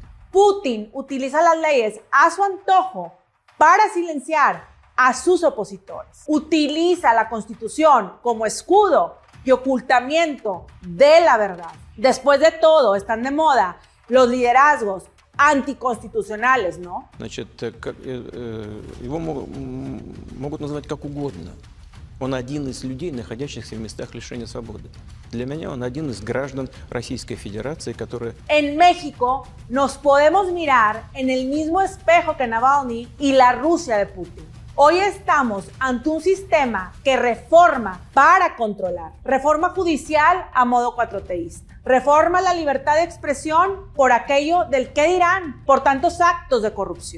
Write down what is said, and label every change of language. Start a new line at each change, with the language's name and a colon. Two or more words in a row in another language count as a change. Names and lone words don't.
Spanish: Putin utiliza las leyes a su antojo para silenciar a sus opositores. Utiliza la Constitución como escudo y ocultamiento de la verdad. Después de todo, están de moda los liderazgos anticonstitucionales, ¿no?
Russian: Значит, его могут назвать как угодно. Он один из людей, находящихся в местах лишения свободы. Для меня он один из граждан Российской Федерации, которые...
Spanish: En México nos podemos mirar en el mismo espejo que Navalny y la Rusia de Putin. Hoy estamos ante un sistema que reforma para controlar. Reforma judicial a modo cuatroteísta. Reforma la libertad de expresión por aquello del qué dirán, por tantos actos de corrupción.